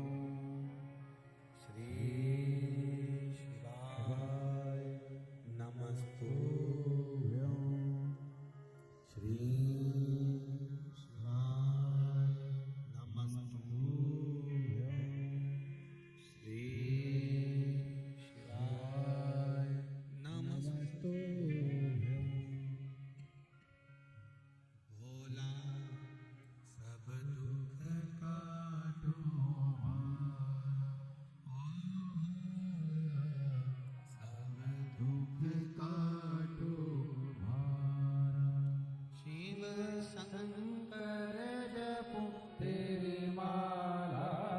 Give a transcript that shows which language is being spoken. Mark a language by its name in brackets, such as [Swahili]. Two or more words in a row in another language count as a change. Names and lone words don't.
[Sanskrit] श्री शिवाय नमस्तुभ्यं। श्री शिवाय नमस्तुभ्यं। श्री शिवाय नमस्तुभ्यं। [Hindi] भोला सब दुख काटो सब दुख काटो शिव शंकर जपो तेरी माला।